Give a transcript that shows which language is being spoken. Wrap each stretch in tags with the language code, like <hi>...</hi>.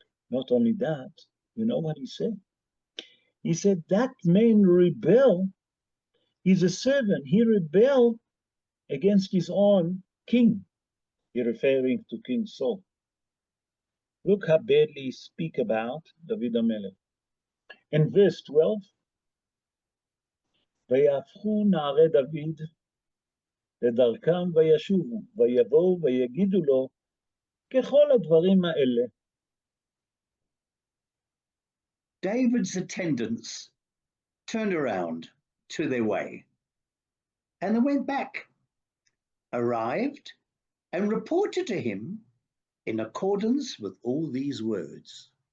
<en>Not only that, you know what he said? He said, that man rebelled. He's a servant. He rebelled against his own king. He's referring to King Saul. Look how badly he speak about David HaMelech. In verse 12,</en> <he>ויהפכו נערי דוד לדרכם וישובו, ויבואו ויגידו לו ככל הדברים האלה.</he> <en>David's attendants turned around to their way, and they went back, arrived, and reported to him in accordance with all these words.</en>